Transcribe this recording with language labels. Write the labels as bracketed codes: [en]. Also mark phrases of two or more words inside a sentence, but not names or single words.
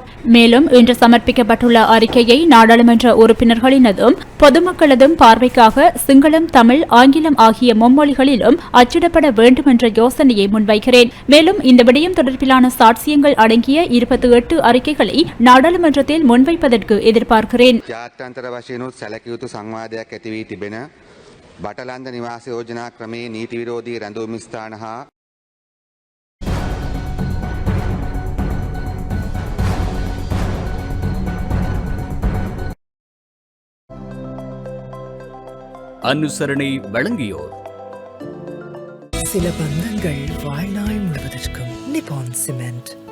[ta] மேலும் இன்று சமர்ப்பிக்கப்பட்டுள்ள அறிக்கையை நாடாளுமன்ற உறுப்பினர்களினதும் பொதுமக்களதும் பார்வைக்காக சிங்களம், தமிழ், ஆங்கிலம் ஆகிய மும்மொழிகளிலும் அச்சிடப்பட வேண்டும் என்ற யோசனையை முன்வைக்கிறேன். மேலும் இந்த விடயம் தொடர்பிலான சாட்சியங்கள் அடங்கிய 28 அறிக்கைகளை நாடாளுமன்றத்தில் முன்வைப்பதற்கு எதிர்பார்க்கிறேன். [si] ජාත්‍යන්තර වශයෙන්ුත් සැලකිය යුතු සංවාදයක් ඇති වී තිබෙන බටලන්ද නිවාස යෝජනා ක්‍රමයේ නීති විරෝධී රැඳවුම් ස්ථාන හා [ta] அனுசரணை வழங்கியோர் சில பந்தங்கள் வாழ்நாள் முழுவதற்கும் நிப்பான் சிமெண்ட்.